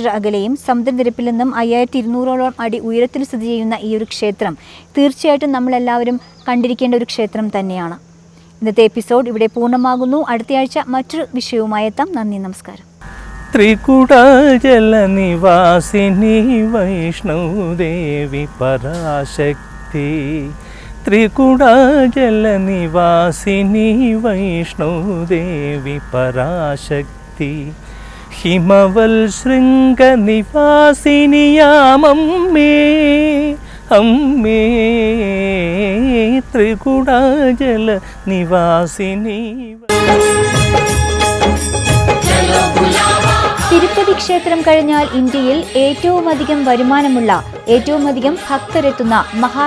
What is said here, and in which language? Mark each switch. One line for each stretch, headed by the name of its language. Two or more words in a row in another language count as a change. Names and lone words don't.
Malayalam: അകലെയും സമുദ്രനിരപ്പിൽ നിന്നും 5200ഓളം അടി ഉയരത്തിൽ സ്ഥിതി ചെയ്യുന്ന ഈ ഒരു ക്ഷേത്രം തീർച്ചയായിട്ടും നമ്മളെല്ലാവരും കണ്ടിരിക്കേണ്ട ഒരു ക്ഷേത്രം തന്നെയാണ്. ഇന്നത്തെ എപ്പിസോഡ് ഇവിടെ പൂർണ്ണമാകുന്നു. അടുത്തയാഴ്ച മറ്റൊരു വിഷയവുമായി എത്താം. നന്ദി, നമസ്കാരം.
Sanskrit: त्रिकुटाचल निवासिनी वैष्णोदेवी पराशक्ति, त्रिकुटाचल निवासिनी वैष्णोदेवी पराशक्ति,
Malayalam: ഹിമവൽ ശൃംഗ നിവാസിനിയാമമ്മേ അമ്മേ ത്രികുടാജല നിവാസിനി. തിരുപ്പതി ക്ഷേത്രം കഴിഞ്ഞാൽ ഇന്ത്യയിൽ ഏറ്റവുമധികം വരുമാനമുള്ള, ഏറ്റവുമധികം ഭക്തരെത്തുന്ന മഹാക്ഷേത്രം.